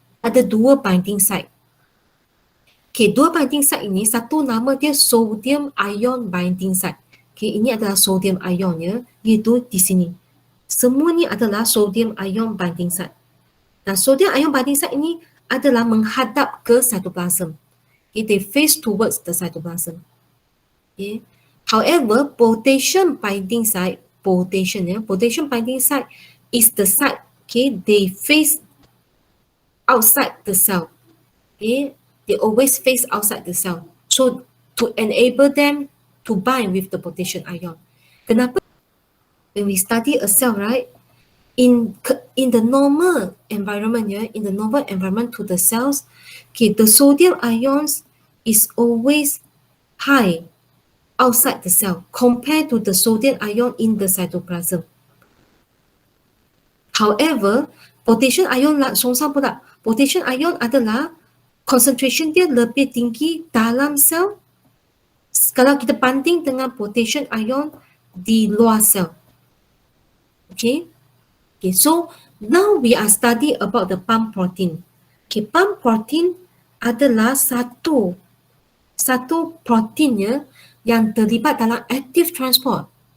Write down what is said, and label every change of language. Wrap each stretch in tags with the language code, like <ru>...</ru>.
<ms>Ada dua binding site. Okay, dua binding site ini, satu nama dia sodium ion binding site. Okay, ini adalah sodium ion ya, iaitu di sini. Semua ni adalah sodium ion binding site. Nah, sodium ion binding site ini adalah menghadap ke cytoplasm.</ms> <en>Okay, they face towards the cytoplasm. Okay. However, potassium binding site, potassium binding site is the site, okay, they face outside the cell. Okay, they always face outside the cell. So to enable them to bind with the potassium ion.</en> <ms>Kenapa?</ms> <en>When we study a cell, right, in the normal environment, in the normal environment to the cells, the sodium ions is always high outside the cell compared to the sodium ion in the cytoplasm. However,</en> <ms>potassium ion songsang pula. Potassium ion adalah concentration dia lebih tinggi dalam sel kalau kita banding dengan potassium ion di luar sel.</ms> <en>Okay, so now we are study about the PAM protein.</en> <ms>Okay, PAM protein adalah satu proteinnya yang terlibat dalam active transport.</ms>